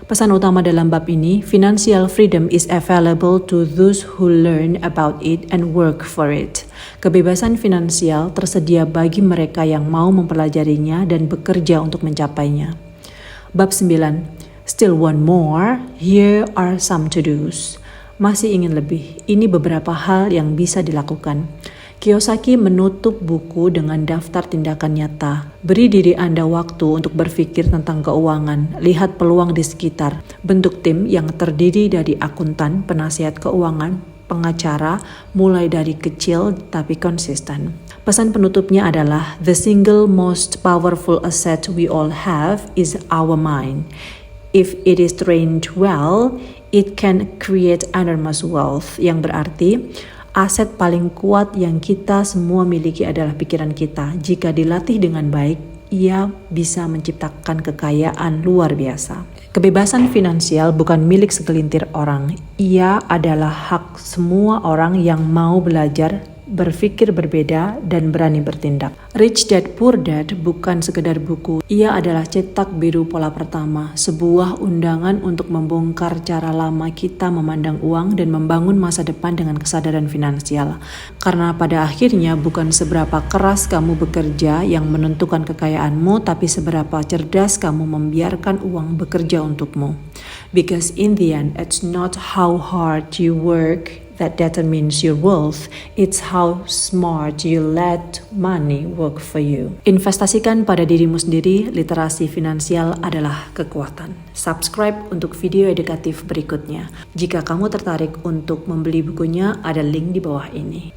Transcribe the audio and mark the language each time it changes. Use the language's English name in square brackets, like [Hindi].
[Indonesian] Pesan utama dalam bab ini, [English] financial freedom is available to those who learn about it and work for it. [Indonesian] Kebebasan finansial tersedia bagi mereka yang mau mempelajarinya dan bekerja untuk mencapainya. Bab 9, [English] Still want more, here are some to-dos. [Indonesian] Masih ingin lebih, ini beberapa hal yang bisa dilakukan. Kiyosaki menutup buku dengan daftar tindakan nyata. Beri diri Anda waktu untuk berpikir tentang keuangan, lihat peluang di sekitar, bentuk tim yang terdiri dari akuntan, penasihat keuangan, pengacara, mulai dari kecil tapi konsisten. Pesan penutupnya adalah, [English] the single most powerful asset we all have is our mind. If it is trained well, it can create enormous wealth, [Indonesian] yang berarti aset paling kuat yang kita semua miliki adalah pikiran kita. Jika dilatih dengan baik, ia bisa menciptakan kekayaan luar biasa. Kebebasan finansial bukan milik segelintir orang. Ia adalah hak semua orang yang mau belajar, berpikir berbeda, dan berani bertindak. Rich Dad Poor Dad bukan sekedar buku. Ia adalah cetak biru pola pertama, sebuah undangan untuk membongkar cara lama kita memandang uang dan membangun masa depan dengan kesadaran finansial. Karena pada akhirnya bukan seberapa keras kamu bekerja yang menentukan kekayaanmu, tapi seberapa cerdas kamu membiarkan uang bekerja untukmu. [English] Because in the end, it's not how hard you work that determines your wealth, it's how smart you let money work for you. [Indonesian] Investasikan pada dirimu sendiri, literasi finansial adalah kekuatan. Subscribe untuk video edukatif berikutnya. Jika kamu tertarik untuk membeli bukunya, ada link di bawah ini.